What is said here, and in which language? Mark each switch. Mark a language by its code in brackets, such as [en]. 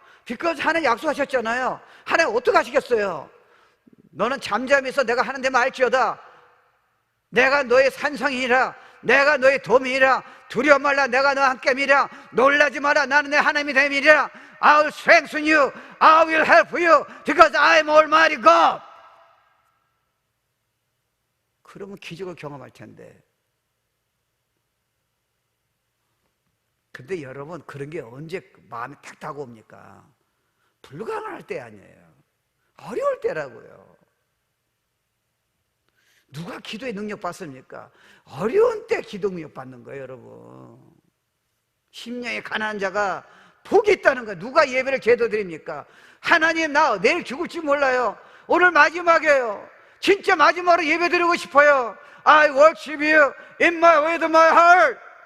[en] because [ko] 하나님 약속하셨잖아요. 하나님 어떻게 하시겠어요? 너는 잠잠해서 내가 하는 데만 알지어다. 내가 너의 산성이라, 내가 너의 도움이라. 두려워 말라, 내가 너와 함께미라. 놀라지 마라, 나는 내 하나님이 됨이라. [en] I will strengthen you, I will help you, because I am Almighty God. [ko] 그러면 기적을 경험할 텐데. 근데 여러분, 그런 게 언제 마음에 탁 다가옵니까? 불가능할 때 아니에요. 어려울 때라고요. 누가 기도의 능력 받습니까? 어려운 때 기도 능력 받는 거예요, 여러분. 심령이 가난한 자가 복이 있다는 거예요. 누가 예배를 제대로 드립니까? 하나님, 나 내일 죽을지 몰라요. 오늘 마지막이에요. 진짜 마지막으로 예배 드리고 싶어요. [en] I worship you in my with my heart.